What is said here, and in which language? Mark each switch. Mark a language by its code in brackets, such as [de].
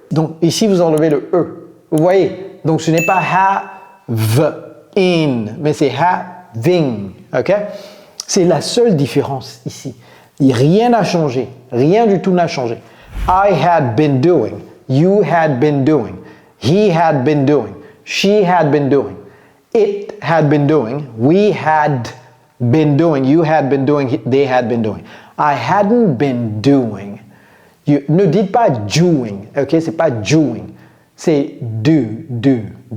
[fr] Donc ici vous enlevez le e. Vous voyez? Donc ce n'est pas have in, mais c'est having, ok? C'est la seule différence ici. Rien n'a changé, rien du tout n'a changé. [en] I had been doing, you had been doing, he had been doing, she had been doing, it had been doing, we had been doing, you had been doing, they had been doing. I hadn't been doing. [fr] Ne dites pas doing, ok? C'est pas doing, c'est doing.